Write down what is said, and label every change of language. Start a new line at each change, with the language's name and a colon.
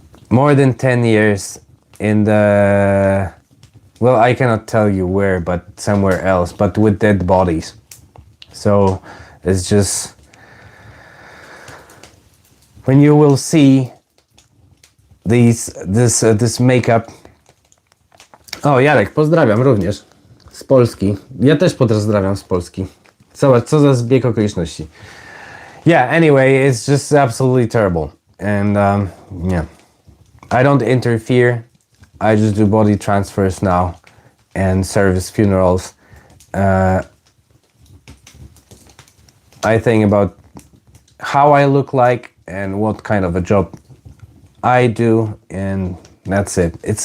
English: More than 10 years in the... Well, I cannot tell you where, but somewhere else, but with dead bodies. So it's just... When you will see this makeup...
Polish: O, Jarek, pozdrawiam również. Z Polski. Ja też pozdrawiam z Polski. Zobacz, co za zbieg okoliczności.
English: Yeah, anyway, it's just absolutely terrible. And yeah, I don't interfere. I just do body transfers now and service funerals. I think about how I look like and what kind of a job I do, and that's it.